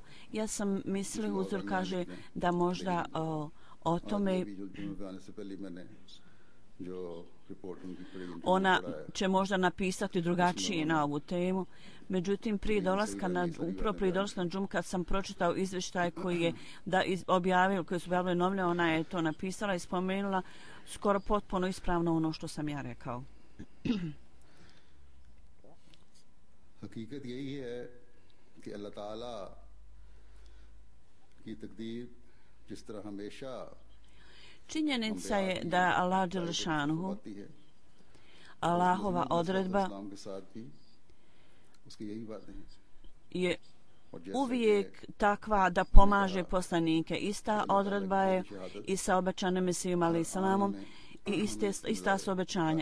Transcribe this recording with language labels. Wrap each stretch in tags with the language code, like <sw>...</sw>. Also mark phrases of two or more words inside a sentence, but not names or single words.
<bs>Ja sam mislio, Huzur kaže, da možda o tome ona će možda napisati drugačije na ovu temu. Međutim, upravo prije dolaska na džumu, kad sam pročitao izvještaj koji je objavio, koji su objavili novine, ona je to napisala i spomenula skoro potpuno ispravno ono što sam ja rekao.</bs> <ur>حقیقت یہی ہے کہ اللہ تعالیٰ کی تقدیر جس طرح ہمیشہ</ur> <bs>Činjenica je da je Allah dželešanuhu, Allahova odredba je uvijek takva da pomaže poslanike. Ista odredba je i sa obećanim Mesijom alejhi selamom i ista su obećanja.</bs>